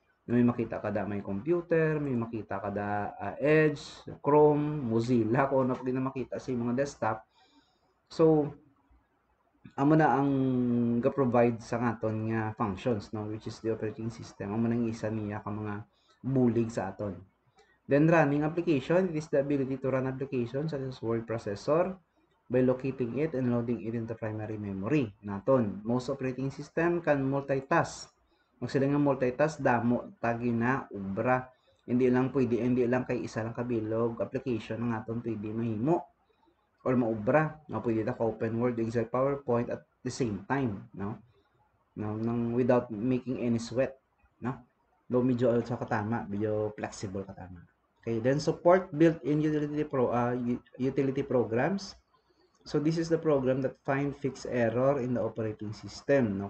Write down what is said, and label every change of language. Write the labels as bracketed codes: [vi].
[hil] May makita kada may computer, may makita kada Edge, Chrome, Mozilla, kung ano pa makita sa mga desktop. So, amo na ang ga-provide sa aton nga functions, no, [en] which is the operating system. [hil] Amo nang isa niya ka mga bulig sa aton. [en] Then running application, it is the ability to run applications such as word processor by locating it and loading it into primary memory naton. Most operating system can multitask. [hil] Kung sila nga multitask, damo tagi na ubra. Hindi lang kay isa lang kabilog application nga aton pwede mahimo or maubra. No, pwede ta ka open Word, Excel, PowerPoint [en] at the same time, [hil] no? [en] No, nang without making any sweat, no? [hil] Medyo sa katama, medyo flexible katama. [en] Okay, then support built-in utility programs. So this is the program that find fix error in the operating system, no?